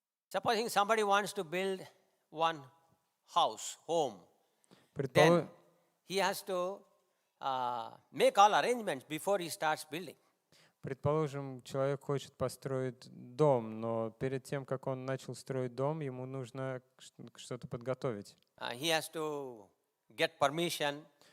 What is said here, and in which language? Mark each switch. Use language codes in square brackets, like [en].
[en] Supposing somebody wants to build one house, home, then [ru] Предположим, [en] he has to make all arrangements before he starts building. [ru] человек хочет построить дом, но перед тем, как он начал строить дом, ему нужно что-то подготовить. [en] He has to get permission